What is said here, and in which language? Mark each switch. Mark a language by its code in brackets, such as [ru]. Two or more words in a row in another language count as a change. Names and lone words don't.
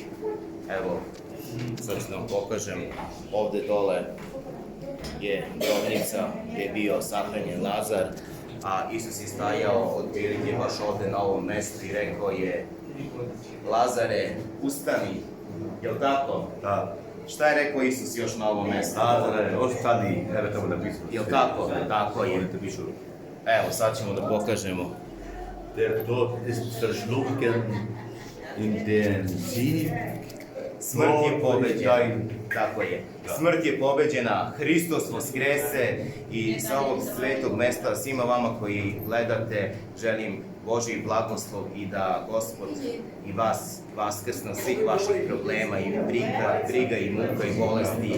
[sr] Evo, sad ću da vam pokažem, ovde dole je grobnica gdje je bio sahranjen Lazar, a Isus je stajao otprilike baš ovde na ovom mestu i rekao je: Lazare, ustani, jel tako? Da. Šta je rekao Isus još na ovom mestu? Lazare, ostani, evo tamo napisano. Jel tako? Tako je. Evo, sad ćemo da pokažemo. [de] Der Tod ist verschlungen in den Sieg. [sr] Smrt je pobeđena. Tako je. Smrt je pobeđena, [cu] Hristos voskrese [sr] i sa ovog svetog mesta svima vama koji gledate želim Božji blagoslov i da Gospod i vas vaskrsne od svih vaših problema i briga i muka i bolesti.